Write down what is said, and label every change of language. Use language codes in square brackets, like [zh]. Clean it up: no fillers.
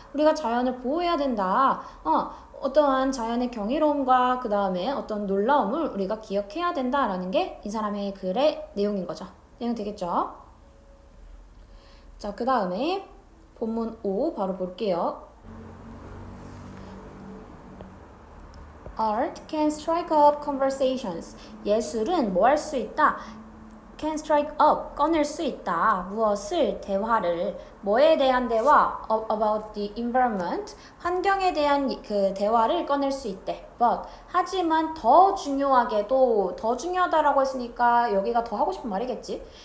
[ko] 우리가 자연을 보호해야 된다. 어떠한 자연의 경이로움과 그 다음에 어떤 놀라움을 우리가 기억해야 된다라는 게 이 사람의 글의 내용인 거죠. 내용 되겠죠? 자, 그 다음에 본문 5 바로 볼게요. [en] Art can strike up conversations. [ko] 예술은 뭐 할 수 있다? [en] Can strike up, [ko] 꺼낼 수 있다. 무엇을? 대화를. 뭐에 대한 대화? [en] About the environment. [ko] 환경에 대한 그 대화를 꺼낼 수 있대. But, 하지만 더 중요하다라고 했으니까 여기가 더 하고 싶은 말이겠지.